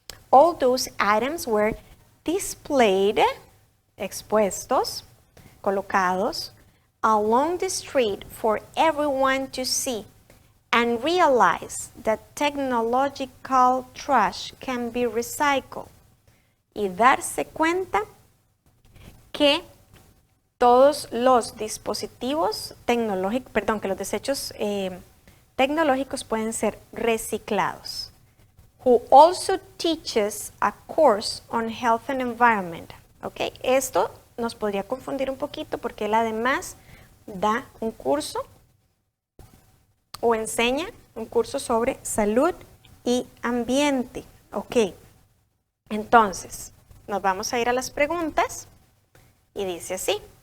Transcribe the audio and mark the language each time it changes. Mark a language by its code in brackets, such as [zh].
[en] All those items were displayed, [es] expuestos, colocados, [en] along the street for everyone to see and realize that technological trash can be recycled. [es] Y darse cuenta que todos los dispositivos tecnológicos, que los desechos tecnológicos pueden ser reciclados. [en] Who also teaches a course on health and environment. [es] Okay, esto nos podría confundir un poquito porque él además da un curso o enseña un curso sobre salud y ambiente. Ok, entonces nos vamos a ir a las preguntas y dice así.